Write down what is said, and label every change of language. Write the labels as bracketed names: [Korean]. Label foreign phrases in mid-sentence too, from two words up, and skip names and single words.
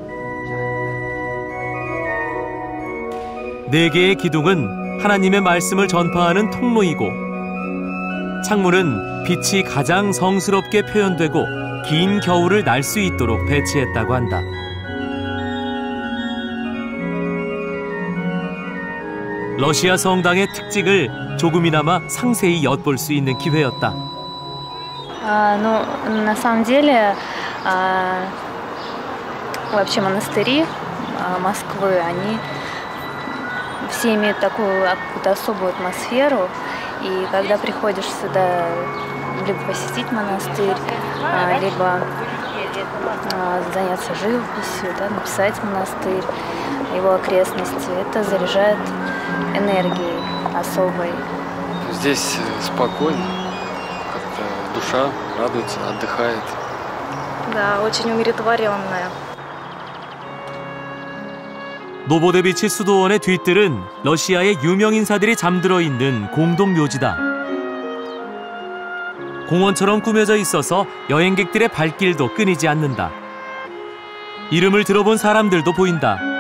[Korean] 4개의 기둥은 하나님의 말씀을 전파하는 통로이고, 창문은 빛이 가장 성스럽게 표현되고 긴 겨울을 날 수 있도록 배치했다고 한다. 러시아 성당의 특징을 조금이나마 상세히 엿볼 수 있는 기회였다. [Russian] Ну, на самом деле, вообще монастыри Москвы, они все имеют такую какую-то особую атмосферу. И когда приходишь сюда либо посетить монастырь, либо заняться живописью, да, написать монастырь, его окрестности, это заряжает энергией особой. Здесь спокойно, как-то душа радуется, отдыхает. Да, очень умиротворенная. [Korean] 노보데비치 수도원의 뒤뜰은 러시아의 유명 인사들이 잠들어 있는 공동묘지다. 공원처럼 꾸며져 있어서 여행객들의 발길도 끊이지 않는다. 이름을 들어본 사람들도 보인다.